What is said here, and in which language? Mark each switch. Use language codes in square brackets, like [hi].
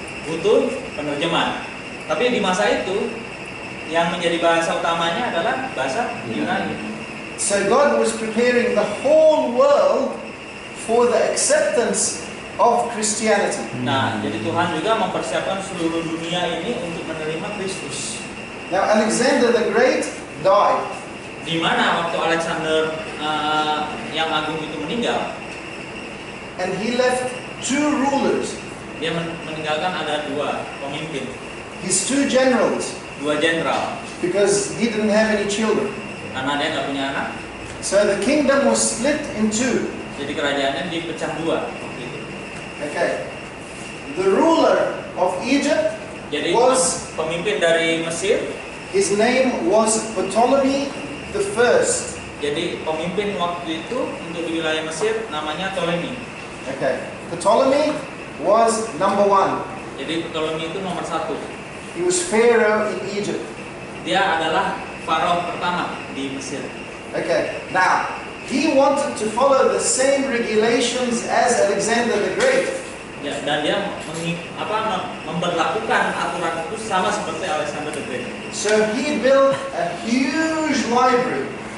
[id] Butuh penerjemah. Tapi di masa itu yang menjadi bahasa utamanya adalah bahasa Yunani. [en] So God was preparing the whole world for the acceptance of Christianity. [id] Nah, jadi Tuhan juga mempersiapkan seluruh dunia ini untuk menerima Kristus. [en] Now Alexander the Great died. [id] Di mana waktu Alexander yang agung itu meninggal, [en] and he left two rulers. [id] Dia meninggalkan ada dua pemimpin. [en] His two generals. [id] Dua jenderal. [en] Because he didn't have any children. [id] Karena dia nggak punya anak. [en] So the kingdom was split in two. [id] Jadi kerajaannya dipecah dua. [en] Okay. The ruler of Egypt was [id] pemimpin dari Mesir. [en] His name was Ptolemy the First. [id] Jadi pemimpin waktu itu untuk di wilayah Mesir namanya Ptolemy. [en] Okay. Ptolemy was number one. [id] Jadi Ptolemy itu nomor satu. [en] He was Pharaoh in Egypt. [id] Dia adalah Faraoh pertama di Mesir. [en] Okay. Now, he wanted to follow the same regulations as Alexander the Great. [id] Ya, dan dia memberlakukan aturan itu sama seperti Alexander the Great. [en] So he built a huge library.